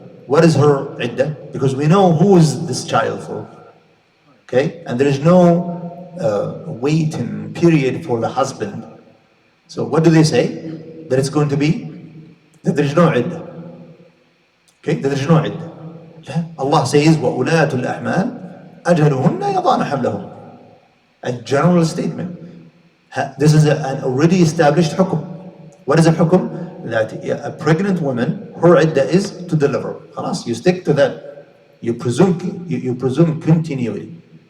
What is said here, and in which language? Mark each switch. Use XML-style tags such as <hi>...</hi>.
<en>What is her iddah? Because we know who is this child for. Okay, and there is no waiting period for the husband. So what do they say? That it's going to be that there is no iddah. Okay, that there is no iddah. Allah says</en> <ar>وَأُولَاتُ الْأَحْمَالِ أَجَلُهُنَّ يَضَعْنَ حَمْلَهُنَّ.</ar> <en>A general statement. This is an already established hukum. What is a hukum? That a pregnant woman, her iddah is to deliver. خلاص, you stick to that. You presume continuity.</en>